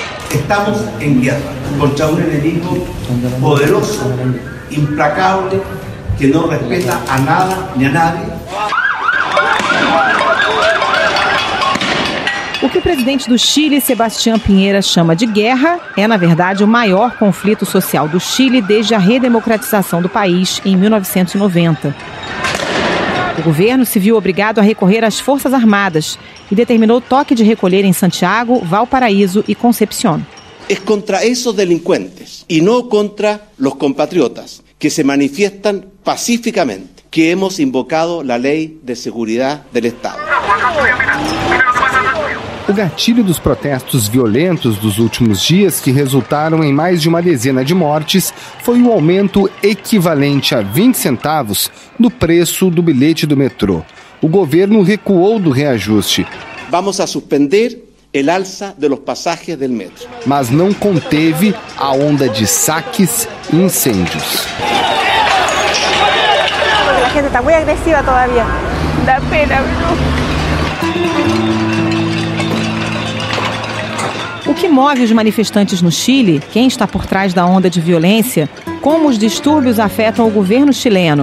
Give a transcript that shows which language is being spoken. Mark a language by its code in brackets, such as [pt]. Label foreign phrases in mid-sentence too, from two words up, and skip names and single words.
[es] Estamos en guerra contra un enemigo poderoso, implacable, que no respeta a nada ni a nadie. [pt] O que o presidente do Chile, Sebastián Piñera, chama de guerra é, na verdade, o maior conflito social do Chile desde a redemocratização do país em 1990. O governo se viu obrigado a recorrer às Forças Armadas e determinou toque de recolher em Santiago, Valparaíso e Concepción. [es] Es contra esos delincuentes y no contra los compatriotas que se manifiestan pacíficamente que hemos invocado la Ley de Seguridad del Estado. [pt] O gatilho dos protestos violentos dos últimos dias, que resultaram em mais de uma dezena de mortes, foi o aumento equivalente a 20 centavos no preço do bilhete do metrô. O governo recuou do reajuste. [es] Vamos a suspender el alza de los pasajes del metro. [pt] Mas não conteve a onda de saques e incêndios. A gente está muito agressiva todavía. Dá pena, viu? O que move os manifestantes no Chile, quem está por trás da onda de violência, como os distúrbios afetam o governo chileno?